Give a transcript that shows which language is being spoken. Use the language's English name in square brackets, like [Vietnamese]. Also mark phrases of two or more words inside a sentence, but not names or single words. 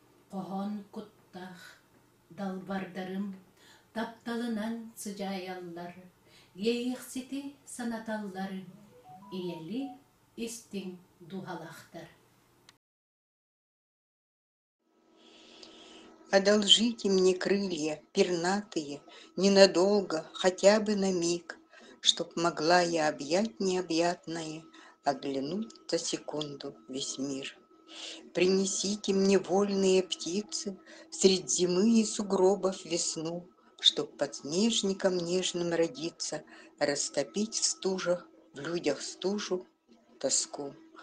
[Yakut] Коһон куттаах далбардарым, тапталынан сыдьаайаллар, йэйиэхсити санаталлар, ийэли истиң дуһалахтар. [Russian] Одолжите мне крылья, пернатые, ненадолго, хотя бы на миг, чтоб могла я объять необъятное, оглянуть за секунду весь мир. Принесите мне вольные птицы средь зимы и сугробов весну, чтоб подснежником нежным родиться, растопить в стужах, в людях стужу, тоску.